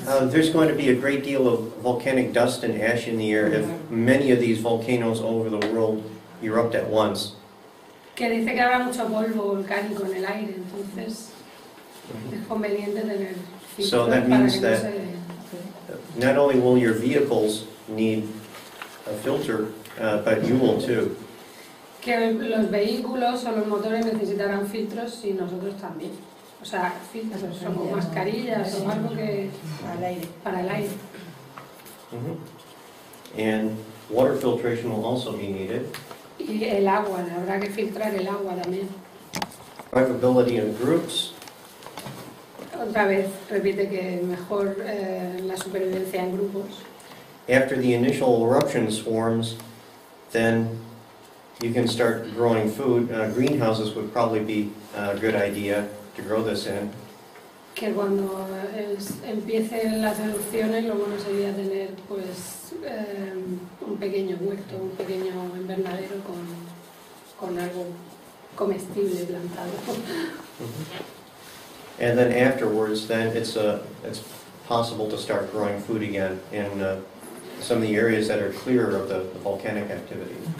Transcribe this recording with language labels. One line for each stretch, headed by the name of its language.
English: There's going to be a great deal of volcanic dust and ash in the air if many of these volcanoes all over the world erupt at once.
Spanish: Que dice que habrá mucho polvo volcánico en el aire, entonces es conveniente tener filtros
English: So that
Spanish: para
English: means
Spanish: que no that se...
English: not only will your vehicles need a filter, but you will too.
Spanish: Que los vehículos o los motores necesitarán filtros y nosotros también. O sea, filtros, son como mascarillas o algo que... Para el aire.
English: And water filtration will also be needed.
Spanish: Y el agua, habrá que filtrar el agua también.
English: Survivability in groups.
Spanish: Otra vez repite que mejor la supervivencia en grupos.
English: After the initial eruption swarms, then you can start growing food. Greenhouses would probably be a good idea to grow this in.
Spanish: Que cuando empiecen las erupciones, lo bueno sería tener pues un pequeño huerto, un pequeño invernadero con algo comestible plantado.
English: And then afterwards, then it's possible to start growing food again in some of the areas that are clear of the volcanic activity.